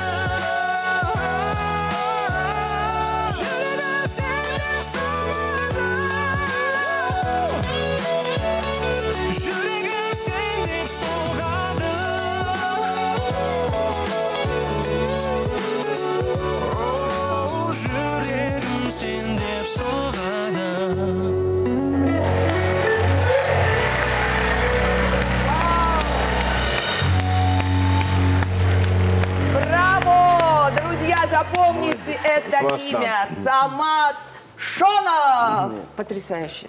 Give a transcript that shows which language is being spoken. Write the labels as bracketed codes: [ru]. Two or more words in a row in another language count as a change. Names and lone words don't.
[kk] Жүрегім сен деп соғады. Жүрегім сен деп соғады. Жүрегім сен деп соғады. [ru] Браво! Друзья, запомните это имя. Самат Шонов! Потрясающе.